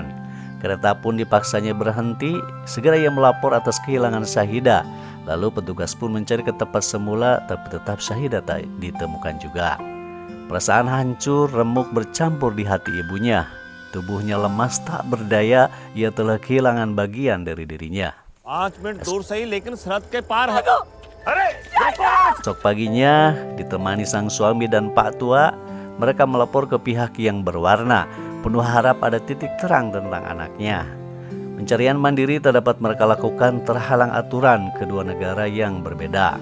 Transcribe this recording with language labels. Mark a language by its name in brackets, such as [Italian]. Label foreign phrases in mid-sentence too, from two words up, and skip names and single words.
[Indonesian] Kereta pun dipaksanya berhenti. Segera ia melapor atas kehilangan Syahidah. Lalu petugas pun mencari ke tempat semula, tapi tetap Syahidah tak ditemukan juga. Perasaan hancur, remuk bercampur di hati ibunya. Tubuhnya lemas tak berdaya, ia telah kehilangan bagian dari dirinya. [Hindi] 5 मिनट दूर सही लेकिन सरहद के पार है. [Indonesian] Esok paginya, ditemani sang suami dan Pak Tua, mereka melapor ke pihak yang berwarna, penuh harap ada titik terang tentang anaknya. Pencarian mandiri tak dapat mereka lakukan terhalang aturan kedua negara yang berbeda.